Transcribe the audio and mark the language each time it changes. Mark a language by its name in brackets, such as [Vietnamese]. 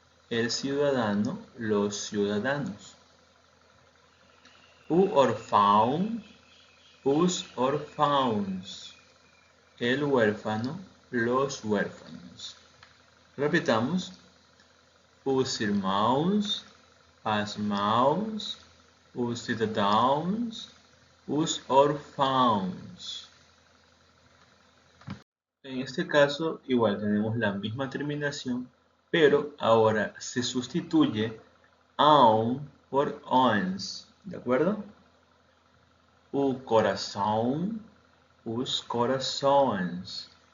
[Spanish] El ciudadano, los ciudadanos. O órfão, os órfãos. El huérfano, los huérfanos. Repitamos. [Portuguese] Os irmãos, as mãos, os cidadãos, os órfãos. [Spanish] En este caso, igual tenemos la misma terminación, pero ahora se sustituye aun por ons, ¿de acuerdo? [Portuguese] O coração, os corações.